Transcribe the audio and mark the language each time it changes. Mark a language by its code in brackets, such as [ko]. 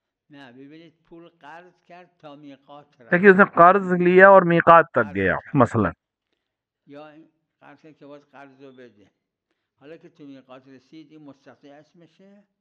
[fa] نه ببینید پول قرض کرد تا میقات [ur] لیکن اس نے قرض لیا اور میقات تک گیا مثلا، [fa] یا قرض کرد که باید قرض رو بده، حالا که تو میقات رسید این مستطیع اسمشه.